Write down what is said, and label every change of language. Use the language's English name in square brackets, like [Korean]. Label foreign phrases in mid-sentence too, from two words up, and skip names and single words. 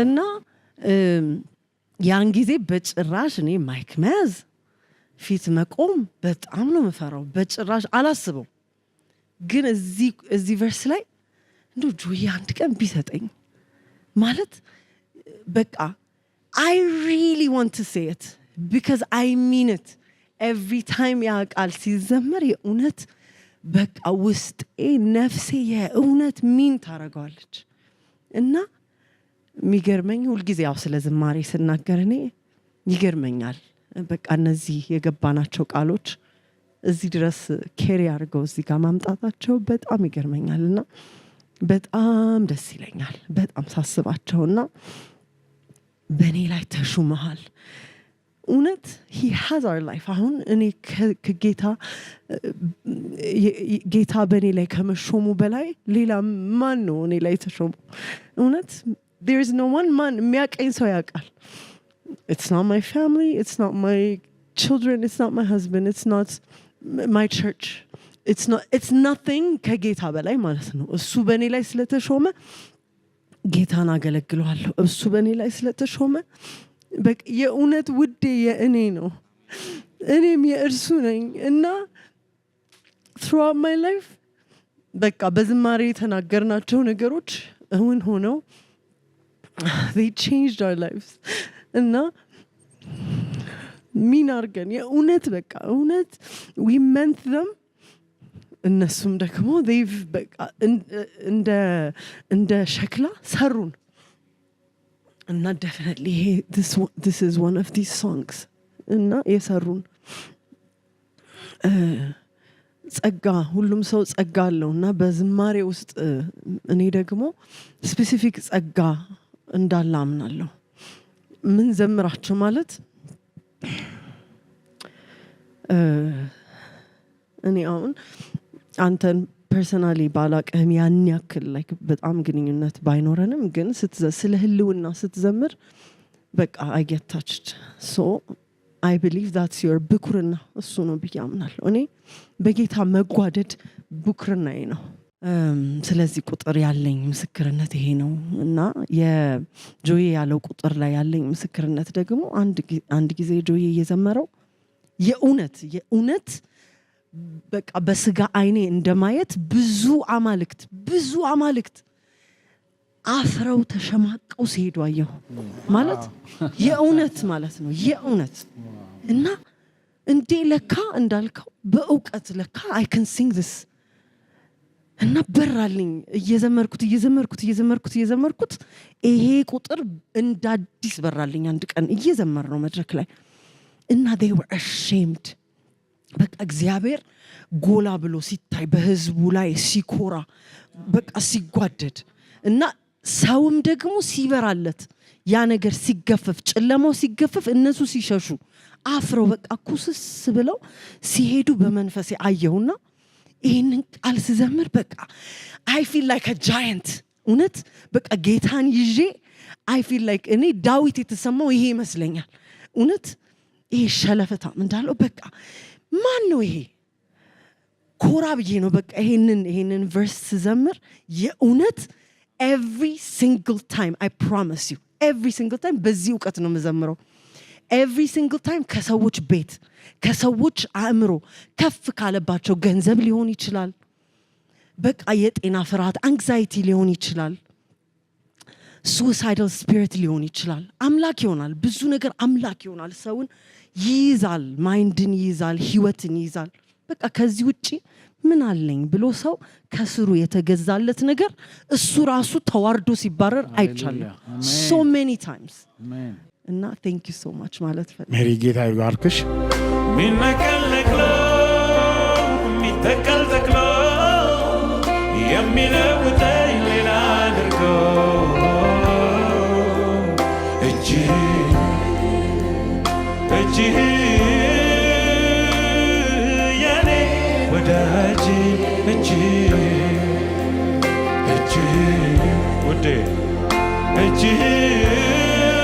[Amharic] እና ያን ጊዜ በጭራሽ እኔ ማይክ መያዝ ፊት መቆም በጣም ነው የምፈራው። በጭራሽ አላስበው። ግን እዚህ ቨርስ ላይ እንደው ጆይ አንድ ቀን ቢሰጠኝ ማለት በቃ [English] I really want to say it because I mean it every [Amharic] time ያ ቃል ሲዘመር የእውነት በቃ ውስጤ ነፍሴ የእውነት ሚን ታረጋለች እና የሚገርመኝ ሁልጊዜ ያው ስለ ዝማሬ ስናገር እኔ ይገርመኛል። በቃ እነዚህ የገባናቸው ቃሎች እዚህ ድረስ ኬሪ አድርገው እዚህ ጋር ማምጣታቸው በጣም ይገርመኛልና በጣም ደስ ይለኛል በጣም ሳስባቸውና በእኔ ላይ ተሹመሃል እውነት [English] he has our life [Amharic] አሁን እኔ ጌታ በእኔ ላይ ከመሾሙ በላይ ሌላ ማን ነው እኔ ላይ ተሾሙ እውነት [English] there is no one man [Amharic] የሚያቀኝ ሰው ያውቃል [English] it's not my family it's not my children it's not my husband it's not my church it's nothing [Amharic] ከጌታ በላይ ማለት ነው እሱ በእኔ ላይ ስለተሾመ ጌታን አገለግለዋለሁ እሱ በእኔ ላይ ስለተሾመ በቃ የእውነት ውዴ የእኔ ነው እኔም የእርሱ ነኝ እና [English] throughout my life [Amharic] በቃ በዝማሬ የተናገርናቸው ነገሮች እውን ሆነው [English] they changed our lives [Amharic] እና ሚን አርገን የእውነት በቃ እውነት [English] we meant them [Amharic] እነሱም ደግሞ they've በቃ እንደ ሸክላ ሰሩን እና [English] definitely this is one of these songs [Amharic] እና የሰሩን ጸጋ ሁሉም ሰው ጸጋ አለው እና በዝማሬ ውስጥ እኔ ደግሞ ስፔሲፊክ ጸጋ እንዳለ አምናለሁ ምን ዘምራችሁ ማለት እኔ አሁን አንተን ፐርሰናሊ ባላቀህም ያን ያክል ላይክ በጣም ግንኙነት ባይኖረንም ግን ስለ ህልውና ስትዘምር በቃ [English] I get touched so I believe that's your [Amharic] ብኩርና እሱ ነው ብዬ አምናለሁ እኔ በጌታ መጓደድ ብኩርናዬ ነው ስለዚህ ቁጥር ያለኝ ምስክርነት ይሄ ነው እና የጆዬ ያለው ቁጥር ላይ ያለኝ ምስክርነት ደግሞ አንድ ጊዜ ጆዬ እየዘመረው የእውነት በቃ በስጋ አይኔ እንደማየት ብዙ አማልክት አፍረው ተሸማቀው ሲሄዱ አየሁ ማለት የእውነት ማለት ነው የእውነት እና እንዴ ለካ እንዳልከው በእውቀት ለካ [English] I can sing this [Amharic] እና በራልኝ እየዘመርኩት ይሄ ቁጥር እንዳዲስ በራልኝ አንድ ቀን እየዘመር ነው መድረክ ላይ እና [English] they were ashamed [Amharic] በቃ እግዚአብሔር ጎላ ብሎ ሲታይ በህዝቡ ላይ ሲኮራ በቃ ሲጓደድ እና ሰውም ደግሞ ሲበራለት ያ ነገር ሲገፈፍ ጨለማው ሲገፈፍ እነሱ ሲሸሹ አፍረው በቃ ኩስስ ብለው ሲሄዱ በመንፈሴ አየሁና ይሄንን ቃል ስዘምር በቃ [English] I feel like a giant [Amharic] እውነት በቃ ጌታን ይዤ [English] I feel like [Amharic] እኔ ዳዊት የተሰማው ይሄ ይመስለኛል እውነት ይሄ ሸለፈታም እንዳለው በቃ ማን ነው ይሄ ኮራ ብዬ ነው በቃ ይሄንን ቨርስ ስዘምር የእውነት [English] every single time I promise you every single time [Amharic] በዚህ ዕውቀት ነው መዘምረው [English] every single time [Amharic] ከሰዎች ቤት ከሰዎች አእምሮ ከፍ ካለባቸው ገንዘብ ሊሆን ይችላል በቃ የጤና ፍርሃት anxiety ሊሆን ይችላል [English] suicidal spirit [Amharic] ሊሆን ይችላል አምላክ ይሆናል ብዙ ነገር አምላክ ይሆናል ሰውን ይይዛል ማይንድን ይይዛል ህይወትን ይይዛል በቃ ከዚህ ውጪ ምን አለኝ ብሎ ሰው ከስሩ የተገዛለት ነገር እሱ ራሱ ተዋርዶ ሲባረር አይቻልም [English] so many times [Amharic] እና [English] thank you so much [Amharic] ማለት ፈልኩ ሜሪ ጌታ ይባርክሽ ሚነቀልቅሎ ሚተቀልቅሎ የሚለውጠኝ ሌላ አድርጎ እጅ የኔ ወዳጅ እጅ ውዴ እጅ